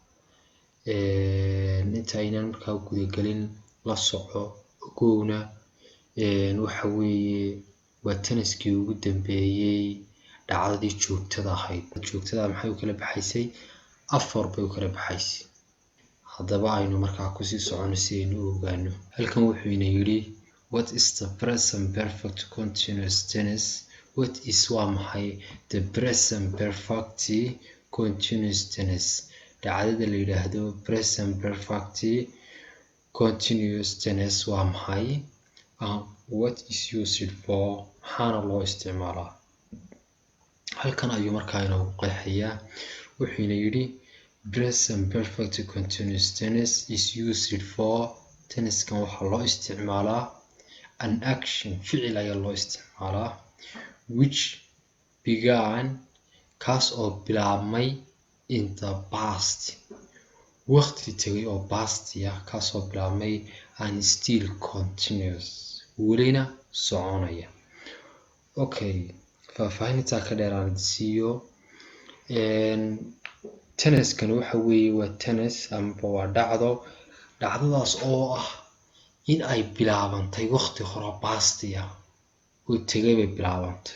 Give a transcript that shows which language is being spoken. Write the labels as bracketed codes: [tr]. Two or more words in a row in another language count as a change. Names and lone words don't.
[so] Inta aynaan markaa gudagelin la soco ogowna waxa weeye waa tenniskii ugu dambeeyey dhacdadii joogtada ahayd. Joogtada maxay u kala baxaysay? 4 bay u kala baxaysay. haddaba aynu markaa kusii socono si aynu u ogaano. Halkan wuxuu ina yidhi [en] what is the present perfect continuous tense? What is [so] waa maxay [en] the present perfect continuous tense? [so] dhacdada la yidhaahdo [en] present perfect continuous tense [so] waa maxay? [en] What is used for? [so] maxaana loo isticmaalaa? halkan ayuu markaa inoogu qeexayaa. wuxuu ina yidhi [en] present perfect continuous tense is used for. [so] tenniskan waxaa loo isticmaalaa [en] an action, [so] ficil ayaa loo isticmaalaa, [en] which began, [so] kaas oo bilaabmay [en] in the past, [so] waqti tegay oo past ah, kaas oo bilaabmay [en] and still continuous, [so] welina soconaya. Okay, faahfaahinta ka dheer aan siiyo. tenniskan waxa weeye waa tennis ama waa dhacdadaas oo ah in ay bilaabantay waqti hore past ah oo tegay bay bilaabantay.